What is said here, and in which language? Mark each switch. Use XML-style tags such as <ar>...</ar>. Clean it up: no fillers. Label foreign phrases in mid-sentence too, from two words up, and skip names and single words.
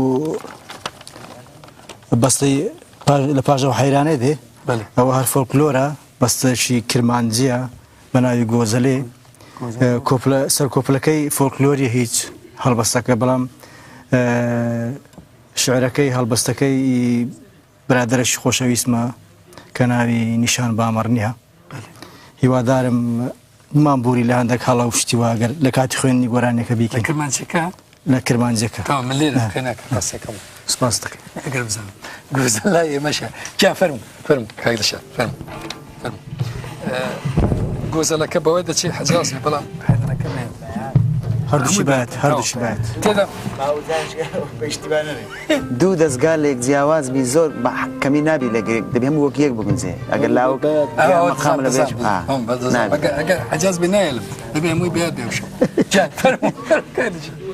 <ckb>بەستەی لە پاژەوە حەیرانێ دێ ئەوە هەر فۆلکلۆرە بەستەشی کرمانجیە بە ناوی گۆزەلێ سەر کۆپلەکەی فۆلکلۆری هیچ هەڵبەستەکە بەڵام شعرەکەی هەڵبەستەکەی برادەرەشی خۆشەویستمە کە ناوی نیشان بامەڕ نییە هیوادارم مامبووری لە هەندێک هەڵە و شتی واگەر لە کاتی خوێنی گۆرانێکە بیکەن کرمانجەکە لە کرمانجەکە من لێرە کەناکەسەکەم سپاس دەکەم ئەگەر بزانم گوزە لای ئێمەشە جا فەرمو کاک دەشاد فەرمو گۆزەلەکە بەوەی دەچێت حەجازێ بەڵام حەیرانەکە هەردووشی باید هەردووشی باید تێدا دوو دەستگا لە یەک جیاوازبی زۆر کەمی نابی لە دەبێ هەموو وەک یەک بگونجێ ئەگەر لاو مەقام لە بێت ئەگەر حەجاز بێ نایەڵم دەبێ هەمووی بێت بێوشە جا فەرمو کاک دەشاد</ckb>